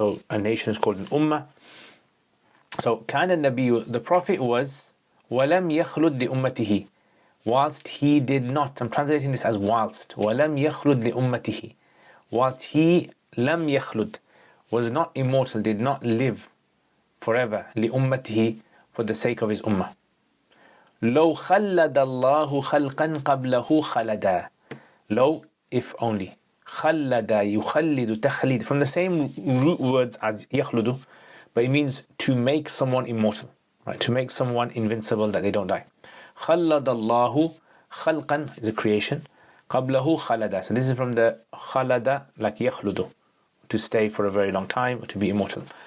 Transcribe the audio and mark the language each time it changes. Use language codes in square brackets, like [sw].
[en] So a nation is called an ummah. So [ar] كان النبي, [en] the Prophet was [ar] ولم يخلد لأمته, [en] whilst he did not, I'm translating this as whilst, [ar] وَلَمْ يَخْلُدْ لِأُمَّتِهِ, [en] whilst he, [ar] لَمْ يَخْلُدْ, [en] was not immortal, did not live forever, [ar] لِأُمَّتِهِ, [en] for the sake of his ummah. [ar] لَوْ خَلَّدَ اللَّهُ خَلْقًا قَبْلَهُ خَلَدًا, [en] low, if only. [ar] خَلَّدَ يُخَلِّدُ تَخْلِيد, [en] from the same root words as يَخْلُدُ, but it means to make someone immortal, right? To make someone invincible, that they don't die. [ar] خَلَّدَ اللَّهُ خَلْقًا [en] is a creation. [ar] قَبْلَهُ خَلَدًا. [en] So this is from the خَلَدَ, like يَخْلُدُ, to stay for a very long time, or to be immortal.